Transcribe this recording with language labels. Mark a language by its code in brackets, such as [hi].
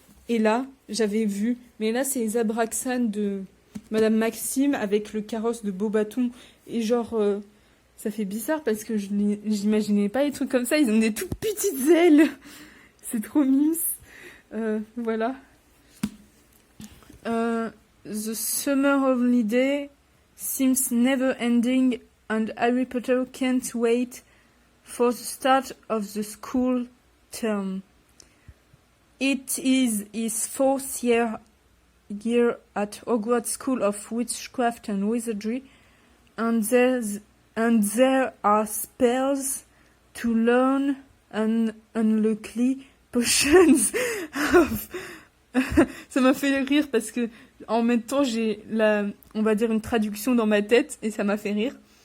[fr] Et là, j'avais vu, mais là c'est les Abraxane de Madame Maxime avec le carrosse de Beaubaton. Et genre, ça fait bizarre parce que j'imaginais pas les trucs comme ça, ils ont des toutes petites ailes. C'est trop mimes. Voilà. [en] The summer holiday seems never ending and Harry Potter can't wait for the start of the school term. It is his fourth year at Hogwarts School of Witchcraft and Wizardry, and there are spells to learn and unlucky potions of... [fr] Ça m'a fait rire parce que en même temps j'ai on va dire une traduction dans ma tête et ça m'a fait rire.